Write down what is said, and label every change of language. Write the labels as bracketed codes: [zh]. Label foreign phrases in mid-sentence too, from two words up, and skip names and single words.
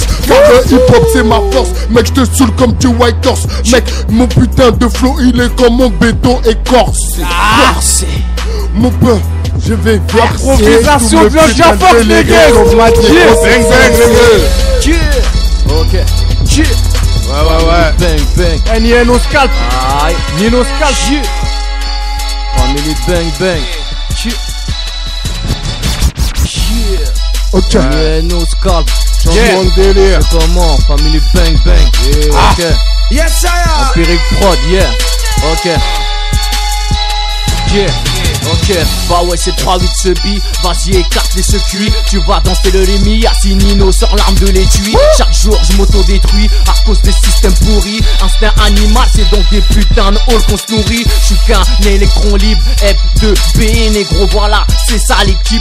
[fr] Car le hip-hop, c'est ma force. Mec, j'te saoule comme du White Horse. Mec, mon putain de flow, il est comme mon béton écorcé. Mon pain, je vais verser. Improvisation de Lonja Fox, les gars. Bang, bang, les gars. Ok. Ouais. Bang, bang. Eh, ni no scalp. Aïe. Ni no scalp. [en] Family bang, bang. Ok. No scalp. [fr] Changement de délire. C'est comment? [en] Family bang, bang. Ok. Yes, I Empiric prod, yeah. Ok. Yeah. [fr] Ok, bah ouais c'est 3-8 ce beat. Vas-y écarte les circuits. Tu vas danser le Rémi. Assis Nino sort l'arme de l'étui. Chaque jour je m'auto-détruis à cause des systèmes pourris. Instinct animal c'est donc des putains de halls qu'on se nourrit. J'suis qu'un électron libre. F2B négro voilà. C'est ça l'équipe.